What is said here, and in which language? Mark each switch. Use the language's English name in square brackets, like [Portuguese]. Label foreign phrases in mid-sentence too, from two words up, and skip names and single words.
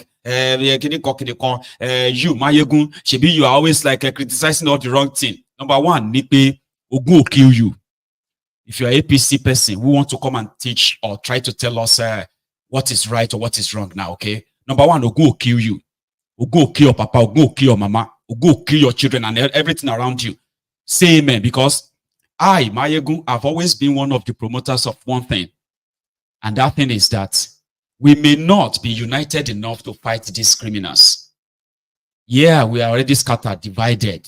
[English] You, Maiyegun, Shebi, you are always like criticizing all the wrong thing. Number one, Nipe, Ogun will kill you. If you're an APC person who want to come and teach or try to tell us what is right or what is wrong now, okay? Number one, Ogun will kill you. Ogun will kill your papa, Ogun will kill your mama, Ogun will kill your children and everything around you. Say amen, because I, Maiyegun, have always been one of the promoters of one thing. And that thing is that we may not be united enough to fight these criminals. Yeah, we are already scattered, divided.